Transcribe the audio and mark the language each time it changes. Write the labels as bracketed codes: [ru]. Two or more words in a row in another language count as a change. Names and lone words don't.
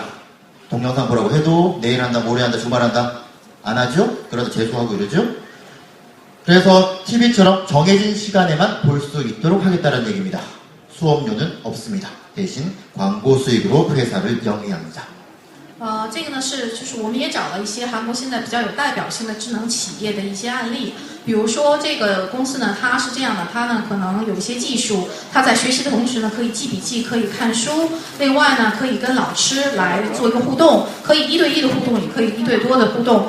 [ko] 동영상 보라고 해도 내일 한다, 모레 한다, 주말 한다. 안 하죠? 그러다 재수하고 이러죠? 그래서 TV처럼 정해진 시간에만 볼 수 있도록 하겠다는 얘기입니다. 수업료는 없습니다. 대신 광고 수익으로 회사를 영위합니다. [zh] 这个呢就是我们也找了一些韩国现在比较有代表性的智能企业的一些案例，比如说这个公司呢，它是这样的，它呢可能有一些技术，它在学习的同时呢可以记笔记，可以看书，另外呢可以跟老师来做一个互动，可以1对1的互动，也可以1对多的互动。